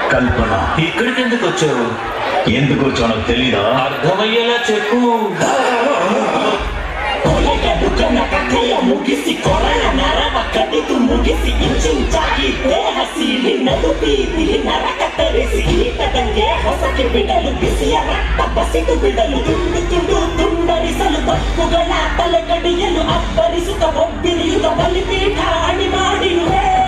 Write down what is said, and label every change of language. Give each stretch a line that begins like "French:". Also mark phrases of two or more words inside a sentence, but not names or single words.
Telugu: కల్పన, ఇక్కడికి ఎందుకు వచ్చావు? ఎందుకు వచ్చానో తెలీదా? అర్థమయ్యేలా చెప్పు.
Kannada: ಮುಗಿಸಿ ಕೊರಳ ನರವ ಕಡಿದು ಮುಗಿಸಿ ಇಂಚಿಂಚಾಗಿ ದೇಹ ಸೀಳಿ ನಡುಬೀದಿ ನರಕ ತರಿಸಿ ಈಟದಂಗೆ ಹೊಸಕ್ಕೆ ಬಿಡಲು ಬಿಸಿಯ ರಕ್ತ ಬಸಿದು ಬಿಡಲು ತುಂಡು ತುಂಡು ತುಂಡರಿಸಲು ತಪ್ಪುಗಳ ತಲೆ ಕಡಿಯಲು ಅಬ್ಬರಿಸುತ್ತ ಒಬ್ಬಿರಿಯುತ್ತ ಬಲಿಪೀಠ ಅಣಿ ಮಾಡಿರುವೆ.